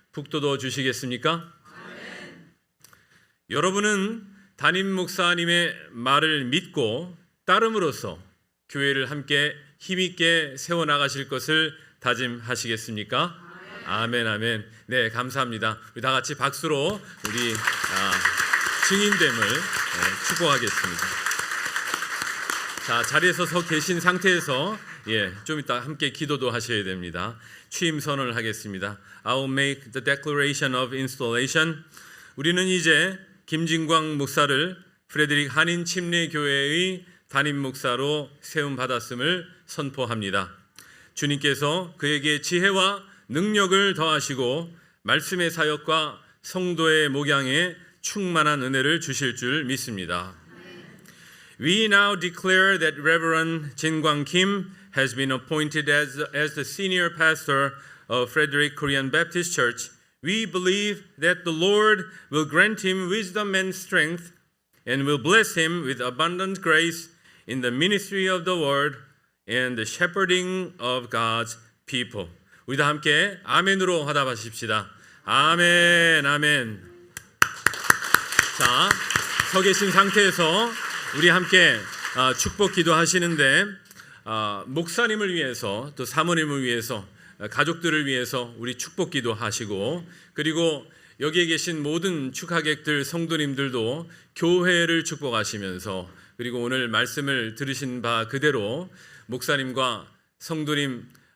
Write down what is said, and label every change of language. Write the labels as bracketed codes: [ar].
[ko] 북돋워 주시겠습니까? 여러분은 담임 목사님의 말을 믿고 따름으로써 교회를 함께 힘있게 세워나가실 것을 다짐하시겠습니까? 아멘, 아멘. 네, 감사합니다. 우리 다 같이 박수로 우리 증인됨을 축복하겠습니다. 자, 자리에서 서 계신 상태에서 좀 이따 함께 기도도 하셔야 됩니다. 취임 선언을 하겠습니다. [en] I will make the declaration of installation. [ko] 우리는 이제 김진광 목사를 프레드릭 한인 침례교회의 담임 목사로 세움 받았음을 선포합니다. 주님께서 그에게 지혜와 능력을 더하시고 말씀의 사역과 성도의 목양에 충만한 은혜를 주실 줄 믿습니다. [en] We now declare that Reverend Jin Kwang Kim has been appointed as the senior pastor of Frederick Korean Baptist Church. We believe that the Lord will grant him wisdom and strength and will bless him with abundant grace in the ministry of the word and the shepherding of God's people. [ko] 우리 다 함께 아멘으로 화답하십시다. 아멘, 아멘. 자, 서 계신 상태에서 우리 함께 축복 기도하시는데 목사님을 위해서 또 사모님을 위해서 가족들을 위해서 우리 축복 기도하시고 그리고 여기에 계신 모든 축하객들 성도님들도 교회를 축복하시면서 그리고 오늘 말씀을 들으신 바 그대로 목사님과 성도님